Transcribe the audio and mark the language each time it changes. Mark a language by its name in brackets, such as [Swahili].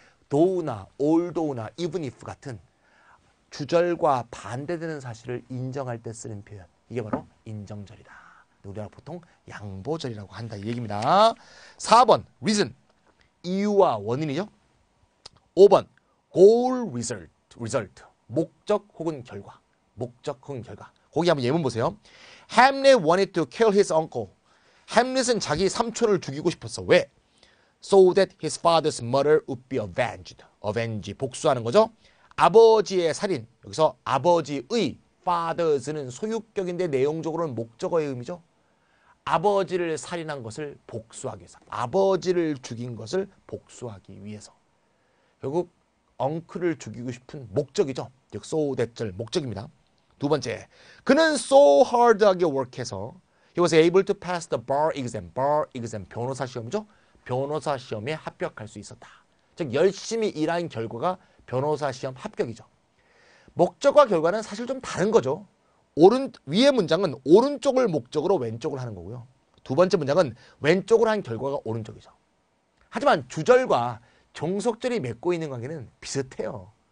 [Korean] though나 although나 even if 같은 주절과 반대되는 사실을 인정할 때 쓰는 표현, 이게 바로 인정절이다. 우리가 보통 양보절이라고 한다, 이 얘기입니다. 4번 reason, 이유와 원인이죠. 5번 goal result, 목적 혹은 결과. 목적 혹은 결과. 거기 한번 예문 보세요. [English] Hamlet wanted to kill his uncle. [Korean] 햄릿은 자기 삼촌을 죽이고 싶었어. 왜? [English] So that his father's murder would be avenged. [Korean] avenge, 복수하는 거죠. 아버지의 살인, 여기서 아버지의, fathers는 소유격인데 내용적으로는 목적어의 의미죠. 아버지를 살인한 것을 복수하기 위해서, 아버지를 죽인 것을 복수하기 위해서. 결국 엉클을 죽이고 싶은 목적이죠. 즉 so that절 목적입니다. 두 번째, 그는 [English] so hard하게 work해서 he was able to pass the bar exam. [Korean] bar exam, 변호사 시험이죠. 변호사 시험에 합격할 수 있었다. 즉 열심히 일한 결과가 변호사 시험 합격이죠. 목적과 결과는 사실 좀 다른 거죠. 위의 문장은 오른쪽을 목적으로 왼쪽을 하는 거고요. 두 번째 문장은 왼쪽으로 한 결과가 오른쪽이죠. 하지만 주절과 종속절이 맺고 있는 관계는 비슷해요.